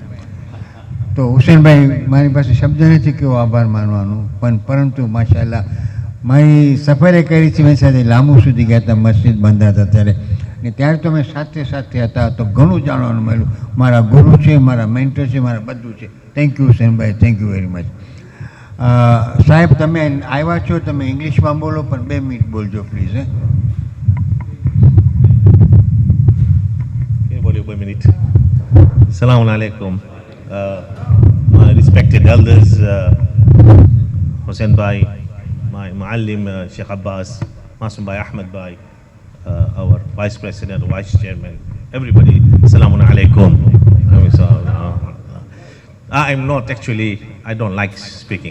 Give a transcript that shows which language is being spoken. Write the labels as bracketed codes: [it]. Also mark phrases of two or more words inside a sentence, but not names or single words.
[gu] તો હુસૈનભાઈ, મારી પાસે શબ્દ નથી કેવો આભાર માનવાનું, પણ પરંતુ માશાલ્લાહ મારી સફરે કરી છે, મારી સાથે લાંબુ સુધી ગયા હતા, મસ્જિદ બંધાતા ત્યારે, ને ત્યારે તો મેં સાથે સાથે હતા, તો ઘણું જાણવાનું મળ્યું. મારા ગુરુ છે, મારા મેન્ટર છે, મારા બધું છે. [en] thank you [gu] હુસૈનભાઈ, [en] thank you very much. [gu] સાહેબ, તમે આવ્યા છો, તમે ઇંગ્લિશમાં બોલો, પણ 2 મિનિટ બોલજો પ્લીઝ. બોલ્યો 2 મિનિટ. [ar] السلام عليكم. [en] My respected elders, Hussein Bhai, my Muallim Sheikh Abbas, Masum Bhai Ahmed Bhai, our Vice President, Vice Chairman, everybody, [ar] السلام عليكم. [en] I'm not actually, I don't like speaking.